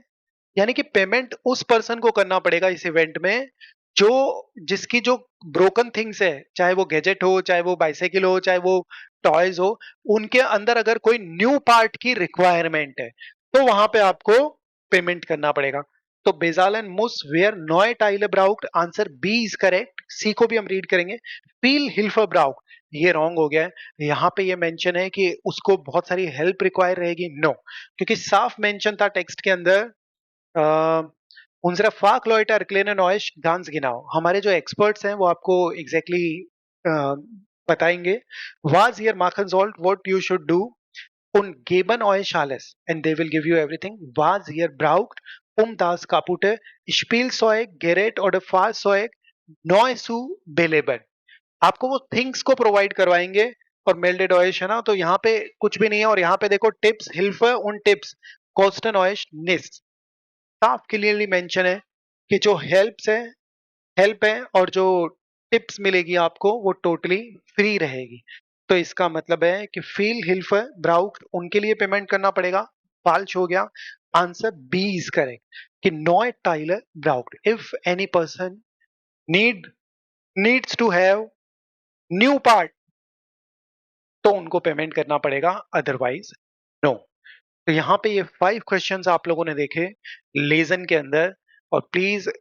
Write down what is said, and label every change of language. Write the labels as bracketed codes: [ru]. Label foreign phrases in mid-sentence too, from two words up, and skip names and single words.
[hi] यानी कि पेमेंट उस पर्सन को करना पड़ेगा इस इवेंट में जो जिसकी जो [en] broken things [hi] है, चाहे वो गैजेट हो, चाहे वो बाइसाइकिल हो, चाहे वो टॉयज हो, उनके अंदर अगर कोई [en] new part [hi] की रिक्वायरमेंट है तो वहां पे आपको पेमेंट करना पड़ेगा। [de] तो bezahlen muss wer neue Teile braucht, [en] answer B is correct. [hi] सी को भी हम रीड करेंगे, [de] viel Hilfe braucht, [hi] ये रॉन्ग हो गया है। यहाँ पे ये मेंशन है कि उसको बहुत सारी [en] help require [hi] रहेगी, नो, क्योंकि साफ मेंशन था टेक्स्ट के अंदर [de] unsere Fachleute erklären euch ganz genau। [hi] हमारे जो एक्सपर्ट्स हैं वो आपको एग्जैक्टली बताएंगे। [de] was ihr machen sollt [en] what you should do [de] und geben euch alles [en] and they will give you everything [de] was ihr braucht das kaputte Spielzeug Gerät oder Fahrzeug neu zu beleben। [hi] आपको वो थिंग्स को प्रोवाइड करवाएंगे। और [de] meldet euch [hi] है ना, तो यहाँ पे कुछ भी नहीं है। और यहाँ पे देखो [de] Tipps Hilfe und Tipps kosten euch nichts, [hi] साफ क्लियरली मेंशन है कि जो हेल्प है और जो टिप्स मिलेगी आपको वो [en] totally free [hi] रहेगी। तो इसका मतलब है कि [de] viel Hilfe braucht [hi] उनके लिए पेमेंट करना पड़ेगा, फाल्श हो गया। [en] answer B is correct कि [de] neue Teile braucht [en] if any person needs to have new part [hi] तो उनको पेमेंट करना पड़ेगा, [en] otherwise no. [hi] तो यहाँ पे ये 5 क्वेश्चंस आप लोगों ने देखे लेजन के अंदर। और प्लीज